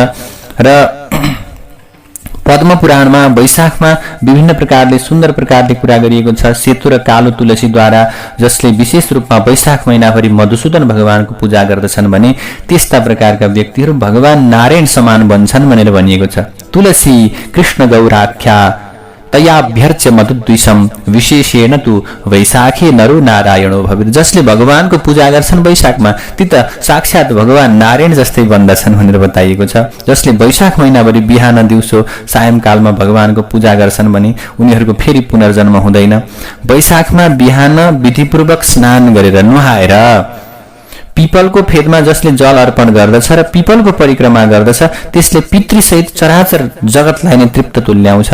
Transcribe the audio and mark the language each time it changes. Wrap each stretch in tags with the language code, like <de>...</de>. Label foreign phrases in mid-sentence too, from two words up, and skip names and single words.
<ne>र पद्म पुराणमा वैशाखमा विभिन्न प्रकारले सुन्दर प्रकारले कुरा गरिएको छ। सेतो र कालो तुलसीद्वारा जसले विशेष रूपमा वैशाख महिनाभरि मधुसूदन भगवानको पूजा गर्दछन् भने त्यस्ता प्रकारका व्यक्तिहरू भगवान नारायण समान बन्छन् भनेर भनिएको छ।</ne> <sa>तुलसी कृष्ण गौराख्या तयाभ्यर्च मधुद्विषम विशेषेण तु वैशाखे नरो नारायणो भविर।</sa> <ne>जसले भगवानको पूजा गर्छन् वैशाखमा ती त साक्षात भगवान नारायण जस्तै बन्दछन् भनेर बताइएको छ। जसले वैशाख महिनाभरि बिहान दिउँसो सायंकालमा भगवानको पूजा गर्छन् भने उनीहरूको फेरि पुनर्जन्म हुँदैन। वैशाखमा बिहान विधिपूर्वक स्नान गरेर नुहाएर पिपलको फेदमा जसले जल अर्पण गर्दछ र पिपलको परिक्रमा गर्दछ त्यसले पितृसहित चराचर जगतलाई नै तृप्त तुल्याउँछ।</ne>